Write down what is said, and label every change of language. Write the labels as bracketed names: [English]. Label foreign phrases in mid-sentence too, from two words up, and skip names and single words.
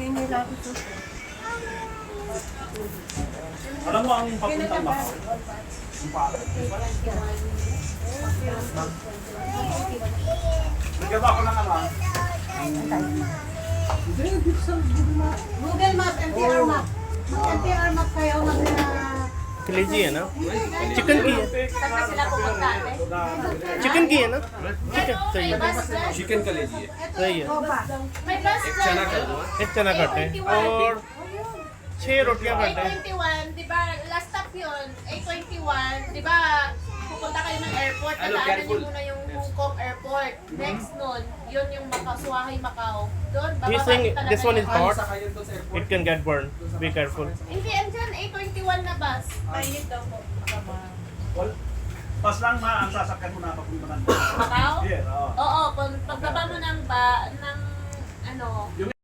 [Filipino] Alam mo ang papuntang Macau? Yung pala. Bigyan mo ako ng ano? Google Map, MTR Map. Mag-MTR Map kayo, [Hindi] कलेजी है ना चिकन की है [Filipino] Saan pa sila pupunta, ate? [Hindi] चिकन की है ना चिकन सही है चिकन का लीजिए सही है [Filipino] May bus [Hindi] एक चना कर दो एक चना कट है और 6 रोटियां कट है [Filipino] 821, di ba? [English] Last stop [Filipino] yun. 821, di ba? Pupunta kayo ng airport. Ano, Nadaanan [English] careful. [Filipino] niyo muna yung Hong Kong airport. Next nun, yun yung Suwahay, Macau. Doon, [English] He's [Filipino] bababa [English] saying [Filipino] talaga [English] this one is [Filipino] yung- [English] hot [Filipino] Sakay yun doon sa airport [English] it can get burned be careful [Filipino] Hindi, andyan, 821 na bus. Mainit daw po. Pas lang ma, ang sasakyan mo na papunta ng Macau? Yeah, oo. Oo, pagbaba mo ng ano, Yung